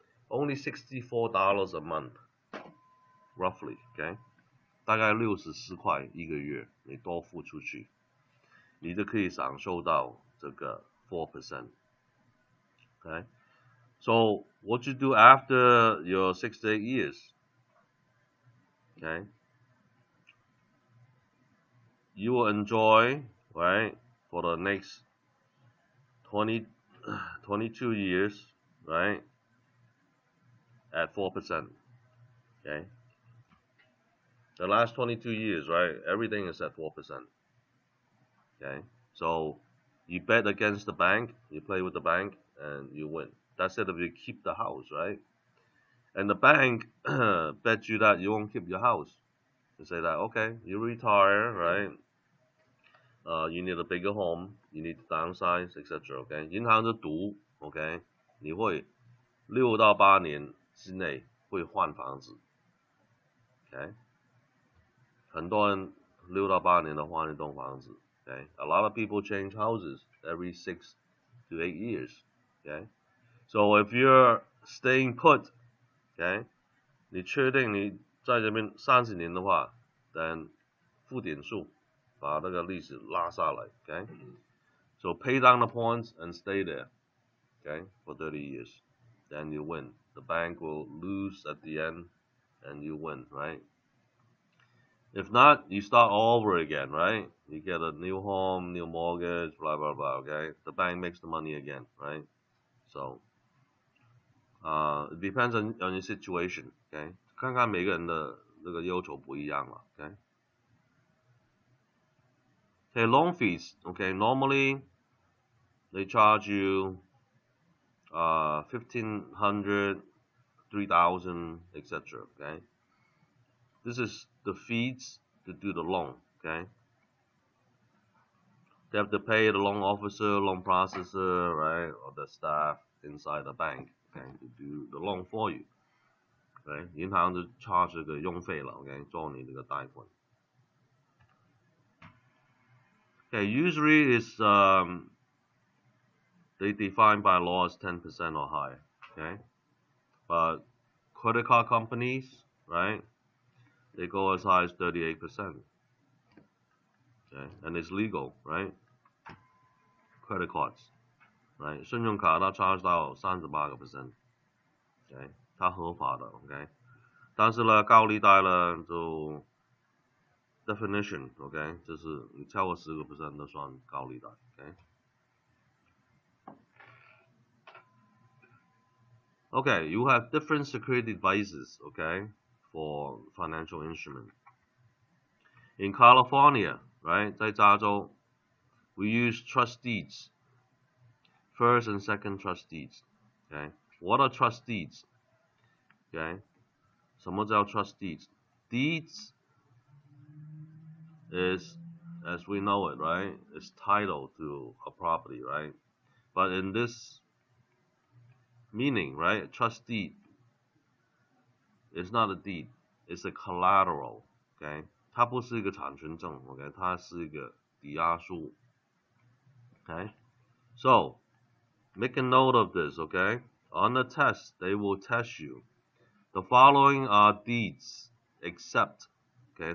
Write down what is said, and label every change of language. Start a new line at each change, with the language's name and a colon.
English: Only $64 a month, roughly, okay?
Chinese: 大概64块一个月，你多付出去，你就可以享受到这个 4%.
English: Okay? So what you do after your 6 to 8 years? Okay? You will enjoy, right, for the next 22 years, right, at 4%. Okay? The last 22 years, right, everything is at 4%. Okay? So you bet against the bank, you play with the bank, and you win. That's it if you keep the house, right? And the bank bet you that you won't keep your house. They say that, okay, you retire, right? You need a bigger home, you need to downsize, etc. Okay?
Chinese: 银行就赌 ，OK， 你会6到8年之内会换房子 ，OK？很多人6到8年的换一栋房子 ，OK？
English: A lot of people change houses every 6 to 8 years, okay? So if you're staying put, okay?
Chinese: 你确定你在这边30年的话
English: then
Chinese: 付点数，把那个利息拉下来 ，okay?
English: So pay down the points and stay there, okay, for 30 years. Then you win. The bank will lose at the end, and you win, right? If not, you start all over again, right? You get a new home, new mortgage, blah, blah, blah, okay? The bank makes the money again, right? So, it depends on your situation, okay?
Chinese: 看看每个人的这个要求不一样了 okay?
English: Okay, loan fees, okay, normally they charge you 1,500, 3,000, etc. Okay, this is the fees to do the loan. Okay, they have to pay the loan officer, loan processor, right, or the staff inside the bank, okay, to do the loan for you.
Chinese: Okay, 银行就 charge 这个用费了 ，OK， 做你这个贷款。
English: Okay, usually is they define by law as 10% or higher, okay? But credit card companies, right? They go as high as 38%, okay? And it's legal, right? Credit cards, right?
Chinese: 信用卡它 charge 到38%, okay? 它合法的 ，OK？但是呢，高利贷呢就 definition, OK？就是你超过10% 都算高利贷 ，OK？
English: Okay, you have different security devices, okay, for financial instrument. In California, right,
Chinese: 在加州
English: we use trust deeds, first and second trust deeds, okay? What are trust deeds? Okay,
Chinese: 什么叫
English: trust deeds? Deeds is, as we know it, right, is title to a property, right? But in this meaning, right, trust deed is not a deed, it's a collateral, okay?
Chinese: 它不是一个产权证 ，OK？ 它是一个抵押书 ，okay?
English: So, make a note of this, okay? On the test, they will test you. The following are deeds, except, okay?